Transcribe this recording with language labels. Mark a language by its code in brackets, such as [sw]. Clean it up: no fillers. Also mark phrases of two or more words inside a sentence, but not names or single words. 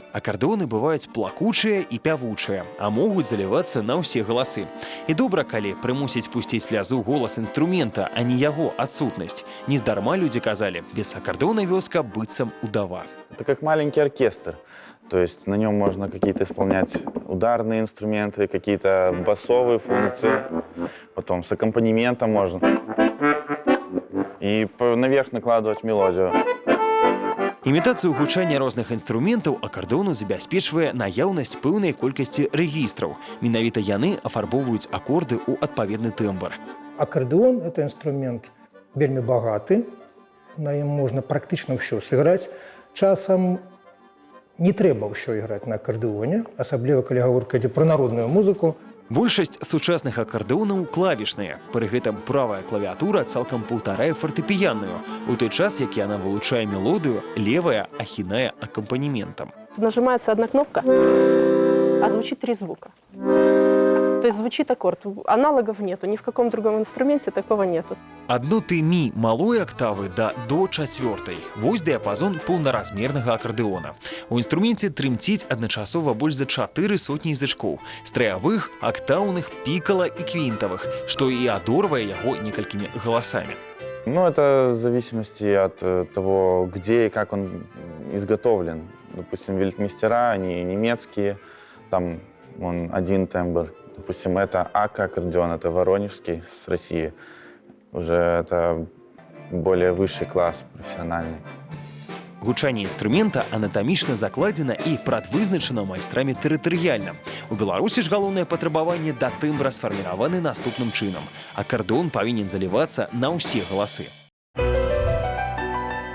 [be] акардэоны бываюць плакучыя і пявучыя, а могуць залівацца на ўсе галасы. І добра, калі прымусіць пусціць слязу голас інструмента, а не яго адсутнасць. Нездарма людзі казалі, без акардэона вёска быццам удава. [ru] Это как маленький оркестр. То есть на нем можно какие-то исполнять ударные инструменты, какие-то басовые функции, потом с аккомпанементом можно. И наверх накладывать мелодию. [be] Імітацыю гучання розных інструментаў акардэону забяспечвае наяўнасць пэўнай колькасці рэгістраў. Менавіта яны афарбоўваюць акорды ў адпаведны тэмбр. Акардэон – [ru] это инструмент [be] вельмі багаты, на ім можна практычна ўсё сыграць. Часам не трэба ўсё іграць на акардэоне, асабліва калі гаворка ідзе пра народную музыку. Большасць сучасных акардэонаў клавішныя. Пры гэтым правая клавіатура цалкам паўтарае фартэпіянную, у той час, як яна вылучае мелодыю, левая ахінае аккомпанементам. [ru] Нажимается одна кнопка, а звучит 3 звука. То есть звучит аккорд. Аналогов нету, ни в каком другом инструменте такого нету. [be] Адно ты мі малой октавы да до 4. Вось дыяпазон паўнаразмернага акардэона. У інструменце трымціць адначасова больш за 4 сотні язычкоў, страявых, октаўных, пікала і квінтавых, што і адорвае яго некалькімі галасамі. [ru] Ну, это в зависимости от того, где и как он изготовлен. Допустим, вельтмейстера, они немецкие, там он один тембр. Допустим, это АК-аккордеон, это воронежский с России. Уже это более высший класс, профессиональный. [be] Гучанне інструмента анатамічна закладзена і прадвызначана майстрамі тэрытарыяльна. У Беларусі ж галоўнае патрабаванне да тэмбра сфарміраваны наступным чынам. Акардэон павінен залівацца на ўсе галасы.